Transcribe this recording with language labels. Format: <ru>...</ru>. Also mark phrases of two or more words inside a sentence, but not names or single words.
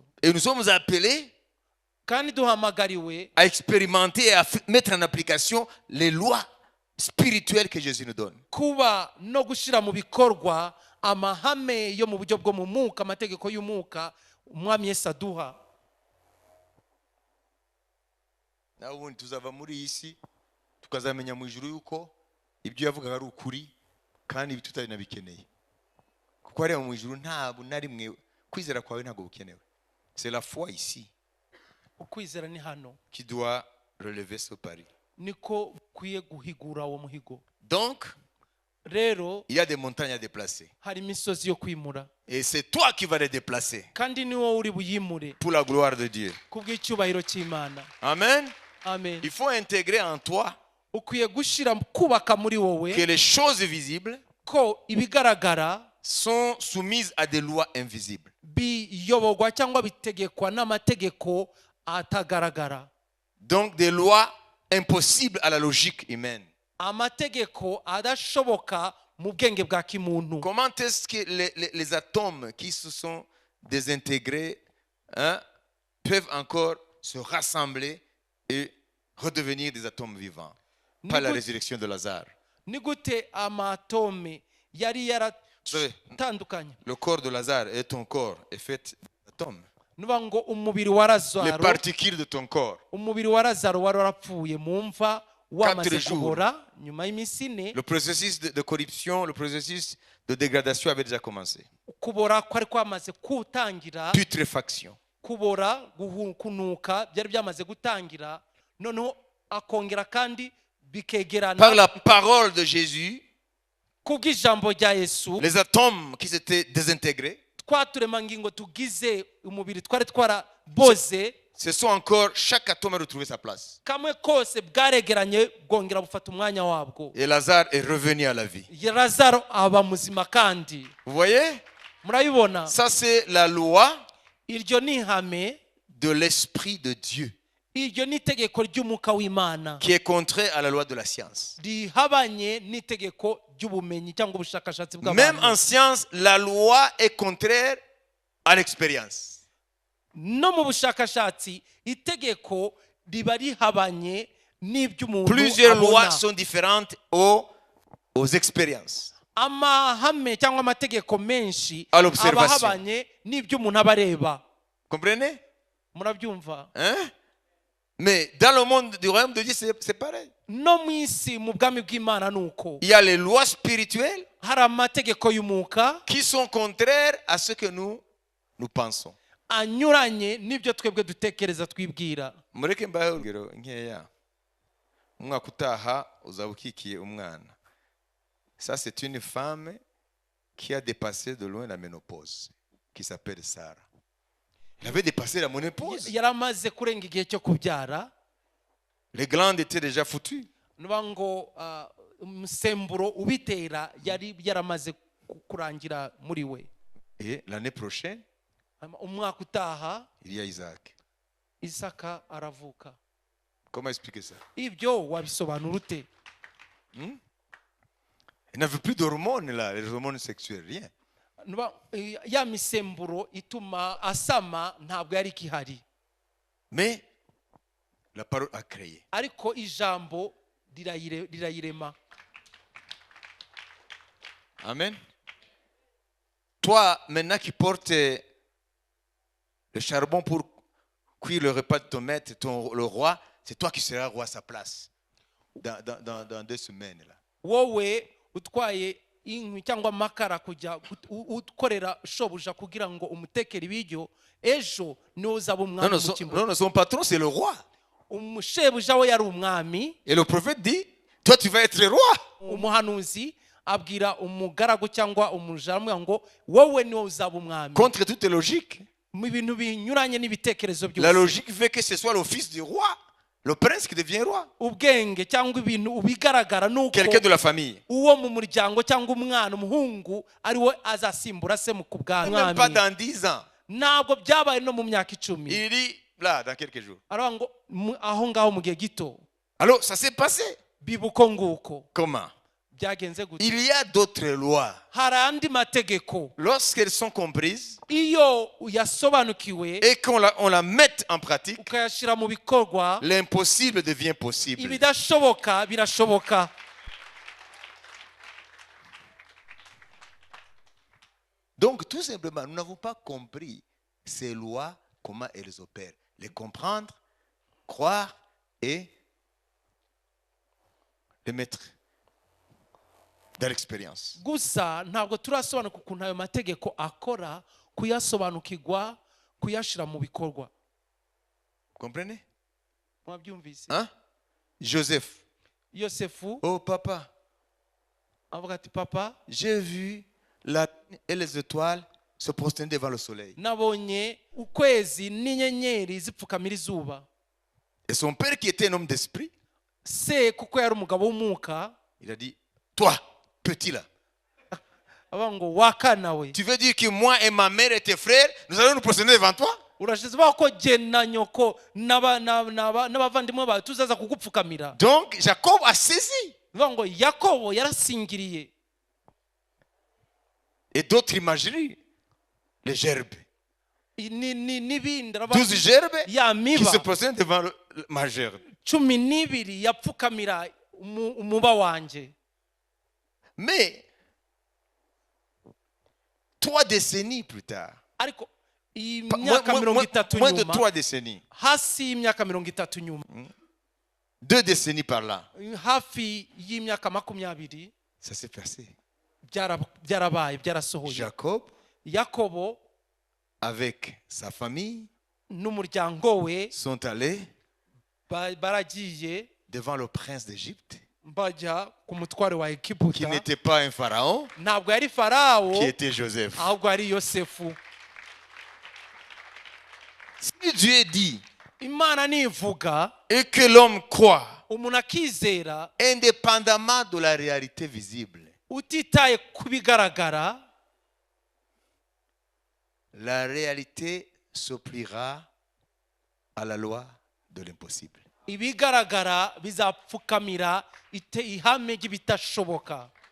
<fr>Et nous sommes appelés</fr> <rw>Kandi duhamagariwe</rw> <fr>à expérimenter et à mettre en application les lois spirituelles que Jésus nous donne.</fr> <rw>kuba no gushira mu bikorwa amahame yo mu buryo bwo mu mwuka, amategeko y'umwuka umwami Yesu aduha. Na ubundi tuzava muri iyi si tukazamenya mu ijuru yuko ibyo yavugaga ari ukuri kandi ibi tutanabikeneye, kuko hariya mu ijuru ntabwo na rimwe kwizera kwawe ntabwo bukenewe.</rw> <fr>C'est la foi ici</fr> <rw>Ukwizera ni hano</rw> <fr>qui doit relever ce pari.</fr> <rw>niko kwiye guhigura uwo muhigo.</rw> <fr>Donc</fr> <rw>Rero</rw> <fr>il y a des montagnes à déplacer,</fr> <rw>hari imisozi yo kwimura,</rw> <fr>et c'est toi qui vas les déplacer</fr> <rw>kandi ni wowe uri buyimure</rw> <fr>pour la gloire de Dieu.</fr> <rw>kubw'icyubahiro cy'Imana. Amen. Amen.</rw> <fr>Il faut intégrer en toi</fr> <rw>Ukwiye gushira kubaka muri wowe</rw> <fr>que les choses visibles</fr> <rw>ko ibigaragara</rw> <fr>sont soumises à des lois invisibles.</fr> <rw>biyoborwa cyangwa bitegekwa n'amategeko atagaragara.</rw> <fr>Donc des lois impossibles à la logique humaine.</fr> <rw>Amategeko adashoboka mu bwenge bwa kimuntu.</rw> <fr>Comment est-ce que les atomes qui se sont désintégrés peuvent encore se rassembler et redevenir des atomes vivants par la résurrection de Lazare.</fr> <rw>ni gute amatome yari savez, yaratandukanye?</rw> <fr>Le corps de Lazare et ton corps est fait d'atomes.</fr> <rw>nuvuga ngo umubiri wa</rw> <fr>Les</fr> <rw>Lazaro,</rw> <fr>particules de ton corps.</fr> <rw>umubiri wa Lazaro wari warapfuye mu mva wamaze</rw> <fr>4 jours.</fr> <rw>kubora nyuma y'iminsi ine.</rw> <fr>Le processus de corruption, le processus de dégradation avait déjà commencé.</fr> <rw>Kubora kwari kwamaze gutangira,</rw> <fr>Putréfaction.</fr> <rw>kubora kunuka byari byamaze gutangira, noneho akongera kandi bikegerana.</rw> <fr>Par la parole de Jésus,</fr> <rw>kubw'ijambo rya Yesu,</rw> <fr>les atomes qui s'étaient désintégrés</fr> <rw>twaturemangingo tugize umubiri twari twaraboze,</rw> <fr>ce sont encore, chaque atome a retrouvé sa place.</fr> <rw>kamwe kose bwaregeranye bwongera bufata umwanya wabwo.</rw> <fr>Et Lazare est revenu à la vie.</fr> <rw>Lazaro aba muzima kandi.</rw> <fr>Vous voyez?</fr> <rw>Murabibona?</rw> <fr>Ça, c'est la loi</fr> <rw>Iryo ni ihame,</rw> <fr>de l'Esprit de Dieu</fr> <rw>iryo ni itegeko ry'umwuka w'Imana</rw> <fr>qui est contraire à la loi de la science.</fr> <rw>rihabanye n'itegeko ry'ubumenyi cyangwa ubushakashatsi</rw> <fr>Même</fr> <rw>bw'abantu.</rw> <fr>en science, la loi est contraire à l'expérience.</fr> <rw>No mu bushakashatsi itegeko riba rihabanye n'iby'umuntu</rw> <fr>Plusieurs lois</fr> <rw>abona.</rw> <fr>sont différentes aux expériences.</fr> <rw>Amahame cyangwa amategeko menshi</rw> <fr>À l'observation.</fr> <rw>aba ahabanye n'iby'umuntu aba areba.</rw> <fr>Comprenez?</fr> <rw>Murabyumva? Hein?</rw> <fr>Mais dans le monde du royaume de Dieu, c'est pareil.</fr> <rw>No mu isi mu bwami bw'Imana nuko</rw> <fr>Il y a les lois spirituelles</fr> <rw>hari amategeko y'umwuka</rw> <fr>qui sont contraires à ce que nous pensons.</fr> <rw>anyuranye n'ibyo twebwe dutekereza twibwira. Mureke mbahe urugero nkeya. Umwaka utaha uzaba ukikiye umwana.</rw> <fr>Ça, c'est une femme qui a dépassé de loin la ménopause, qui s'appelle Sarah. Elle avait dépassé la ménopause.</fr> <rw>Yaramaze kurenga igihe cyo kubyara,</rw> <fr>Les glandes étaient déjà foutues.</fr> <rw>nuba ngo umusemburo ubitera yari yaramaze kurangira muri we.</rw> <fr>Et l'année prochaine,</fr> <rw>Umwaka utaha</rw> <fr>il y a Isaac.</fr> <rw>Isaka aravuka.</rw> <fr>Comment expliquer ça?</fr> <rw>Ibyo wabisobanura ute?</rw> <fr>Il n'avait plus d'hormones là, les hormones sexuelles, rien.</fr> <rw>Ya misemburo ituma asama ntabwo yari kihari,</rw> <fr>Mais la parole a créé.</fr> <rw>ariko ijambo rirayirema. Amen.</rw> <fr>Toi, maintenant qui portes le charbon pour cuire le repas de ton maître, le roi, c'est toi qui seras roi à sa place dans 2 semaines. Là.</fr> <rw>Wowe utwaye inkwi cyangwa amakara kujya ukorera shobuja kugira ngo umutekere ibiryo, ejo niwe uzaba umwami mu cyimbo.</rw> <fr>Non, son patron, c'est le roi.</fr> <rw>Umushebuja we yari umwami.</rw> <fr>Et le prophète dit, toi, tu vas être roi.</fr> <rw>Umuhanuzi abwira umugaragu cyangwa umujamu ngo wowe niwe uzaba umwami.</rw> <fr>Contre toute logique.</fr> <rw>Mu bintu binyuranye n'ibitekerezo byose.</rw> <fr>La logique veut que ce soit le fils du roi, le prince qui devient roi.</fr> <rw>Ubwenge cyangwa ibintu ubigaragara nuko</rw> <fr>Quelqu'un de la famille.</fr> <rw>uwo mu muryango cyangwa umwana umuhungu ari we azasimbura se mu kubwami.</rw> <fr>Même pas dans 10 ans.</fr> <rw>Ntabwo byabaye no mu myaka 10.</rw> <fr>Il dit, là, dans quelques jours.</fr> <rw>Aravuga ngo aho ngaho mu gihe gito.</rw> <fr>Alors, ça s'est passé.</fr> <rw>Bibuko nguko.</rw> <fr>Comment?</fr> <rw>Byagenze gute?</rw> <fr>Il y a d'autres lois.</fr> <rw>Hari andi mategeko</rw> <fr>Lorsqu'elles sont comprises</fr> <rw>iyo yasobanukiwe</rw> <fr>et qu'on la mette en pratique,</fr> <rw>ukayashyira mu bikorwa,</rw> <fr>l'impossible devient possible.</fr> <rw>ibidashoboka birashoboka.</rw> <fr>Donc, tout simplement, nous n'avons pas compris ces lois, comment elles opèrent. Les comprendre, croire et les mettre dans l'expérience.</fr> <rw>Gusa ntabwo turasobanuka ukuntu ayo mategeko akora, kuyasobanukirwa, kuyashyira mu bikorwa.</rw> <fr>Comprenez?</fr> <rw>Mwabyumvise?</rw> <fr>Hein? Joseph.</fr> <rw>Yosefu</rw> <fr>Oh papa,</fr> <rw>avuga ati papa,</rw> <fr>j'ai vu la lune et les étoiles se prosterner devant le soleil.</fr> <rw>nabonye ukwezi n'inyenyeri zipfukamira izuba.</rw> <fr>Et son père qui était un homme d'esprit,</fr> <rw>Se kuko yari umugabo w'umwuka,</rw> <fr>il a dit, toi, petit là,</fr> <rw>avuga ngo wakana we,</rw> <fr>tu veux dire que moi et ma mère et tes frères, nous allons nous prosterner devant toi?</fr> <rw>urashize ko jye na nyoko n'abavandimwe bawe tuzaza kugupfukamira.</rw> <fr>Donc Jacob a saisi.</fr> <rw>Avuga ngo Yakobo yarasingiriye.</rw> <fr>Et d'autres imageries, les gerbes.</fr> <rw>n'ibindi</rw> <fr>12 gerbes</fr> <rw>ya</rw> <fr>qui</fr> <rw>miba</rw> <fr>se prosternaient devant ma gerbe.</fr> <rw>12 yapfukamira umuba wanjye.</rw> <fr>Mais 3 décennies plus tard,</fr> <rw>ariko imyaka 30</rw> <fr>moins de</fr> <rw>nyuma,</rw> <fr>3 décennies,</fr> <rw>hasi y'imyaka 30 nyuma,</rw> <fr>2 décennies par là,</fr> <rw>hafi y'imyaka 20,</rw> <fr>ça s'est passé.</fr> <rw>byarabaye, byarasohoye.</rw> <fr>Jacob,</fr> <rw>Yakobo</rw> <fr>avec sa famille,</fr> <rw>n'umuryango we</rw> <fr>sont allés</fr> <rw>baragiye</rw> <fr>devant le prince d'Égypte,</fr> <rw>bajya ku mutware wa</rw> <fr>qui</fr> <rw>Egiputa.</rw> <fr>n'était pas un pharaon,</fr> <rw>Ntabwo yari Farawo,</rw> <fr>qui était Joseph.</fr> <rw>ahubwo ari Yosefu.</rw> <fr>Si Dieu dit</fr> <rw>Imana nivuga,</rw> <fr>et que l'homme croit,</fr> <rw>umuntu akizera</rw> <fr>indépendamment de la réalité visible,</fr> <rw>utitaye ku bigaragara,</rw> <fr>la réalité s'oppliera à la loi de l'impossible.</fr> <rw>ibigaragara bizapfukamira ihame ry'ibitashoboka.</rw>